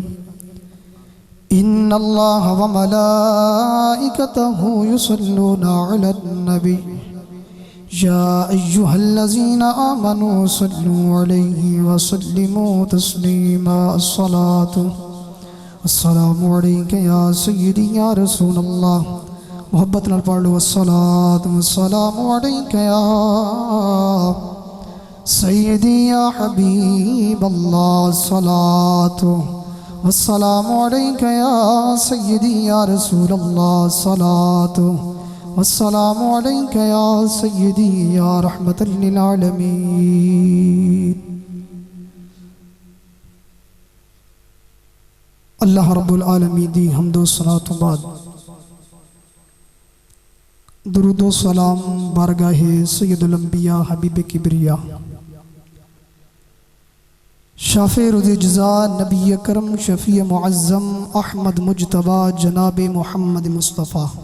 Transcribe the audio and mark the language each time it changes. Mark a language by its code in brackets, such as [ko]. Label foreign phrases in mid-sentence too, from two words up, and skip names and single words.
[ar] إن الله وملائكته يصلون على النبي يا أيها الذين آمنوا صلوا عليه وسلموا تسليما الصلاة والسلام عليك يا سيدي يا رسول الله [pa] محبت نال پڑھ لو [ar] الصلاة والسلام عليك يا سيدي يا حبيب الله الصلاة والسلام عليك يا سيدي يا رسول الله الصلاة والسلام عليك يا سيدي يا رحمة للعالمين اللہ رب العالمین [pa] دی حمد و صلاۃ بعد درود و سلام بارگاہ سید الانبیاء حبیب کبریا شافع رضی جزا نبی کرم شفیع معظم احمد مجتبی جناب محمد مصطفیٰ